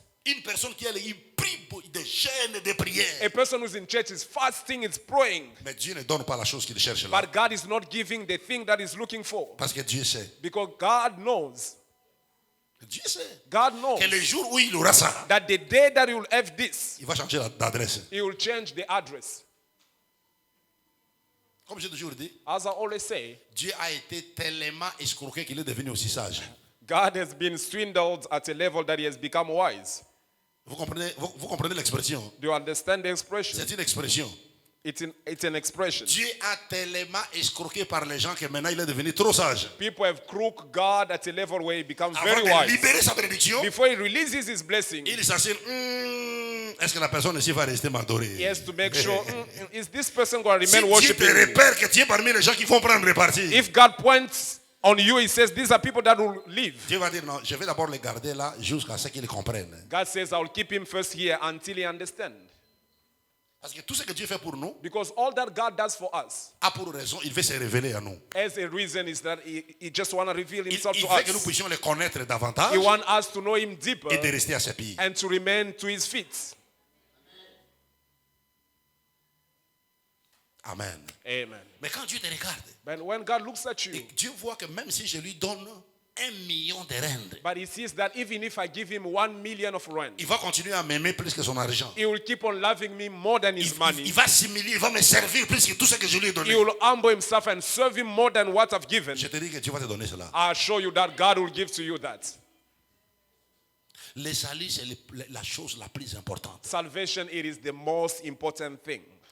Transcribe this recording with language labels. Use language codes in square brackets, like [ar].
[fr] Une personne qui il prie des chaînes de prières. [en] A person who's in church is fasting, is praying. [fr] Mais Dieu ne donne pas la chose qu'il cherche là. [en] But God is not giving the thing that he's looking for. [fr] Parce que Dieu sait. [en] Because God knows. [fr] Dieu sait [en] God knows [fr] que le jour où il aura ça, [en] that the day that you'll have this, [fr] il va changer d'adresse. [en] he will change the address. [fr] Comme j'ai toujours dit, [en] As I always say, [fr] Dieu a été tellement escroqué qu'il est devenu aussi sage. [en] God has been swindled at a level that he has become wise. [fr] Vous comprenez l'expression? [en] Do you understand the expression? [fr] C'est une expression. [en] It's an expression. [fr] Dieu a tellement escroqué par les gens que maintenant il est devenu trop sage. [en] People have crooked God at a level where he becomes [fr] Avant [en] very [fr] de [en] wise. [fr] libérer sa bénédiction, [en] Before he releases his blessing, [fr] il s'assure, est-ce que la personne ici va rester m'adorer? [en] he has to make sure, is this person going to [fr] Si [en] remain [fr] Dieu [en] worshiping [fr] te [en] me? [fr] repère que tu es parmi les gens qui vont prendre parti, [en] If God points on you, he says, these are people that will leave. [fr] Dieu va dire non, je vais d'abord les garder là jusqu'à ce qu'ils comprennent. [en] God says, I will keep him first here until he understands. [fr] Parce que tout ce que Dieu fait pour nous [en] Because all that God does for us, [fr] a pour raison, il veut se révéler à nous. [en] as a reason, is that he just want to reveal [fr] Il [en] himself to [fr] veut que nous [en] us. [fr] puissions le connaître davantage [en] He wants us to know him deeper [fr] et de rester à ses pieds. [en] and to remain to his feet. [fr] Amen. [en] Amen. [fr] Mais quand Dieu te regarde, [en] But when God looks at [fr] et [en] you, [fr] Dieu voit que même si je lui donne 1 million de rentes, [en] but he sees that even if I give him 1 million of rent, [fr] il va continuer à m'aimer plus que son argent. [en] he will keep on loving me more than his money. [fr] Il va s'humilier, il va me servir plus que tout ce que je lui ai donné. [en] He will humble himself and serve him more than what I've given. [fr] Je te dis que Dieu va te donner cela. [en] I assure you that God will give to you that. [fr] Le salut, c'est la chose la plus importante. [en] Salvation, it is the most important thing.